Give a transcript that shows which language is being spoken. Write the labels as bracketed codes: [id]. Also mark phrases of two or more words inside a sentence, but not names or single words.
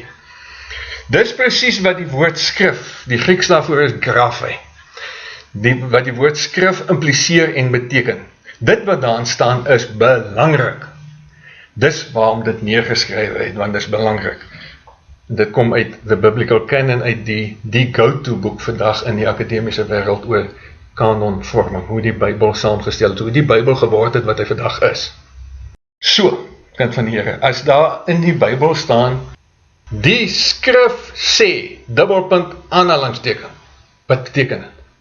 [af] Dis presies wat die woord skrif, die Grieks daarvoor is graphe, wat die woord skrif impliseer en beteken. Dit wat daarin staan is belangrik. Dis waarom dit neergeskryf het, want dit is belangrik. Dit kom uit the biblical canon, uit die go-to boek vandag in die akademiese wêreld oor kanonvorming, hoe die Bybel saamgestel het, hoe die Bybel geword het wat hy vandag is. So, kind van die Here, as daar in die Bybel staan, die skrif sê, dubbelpunt, aanhalingsteken, wat beteken dit?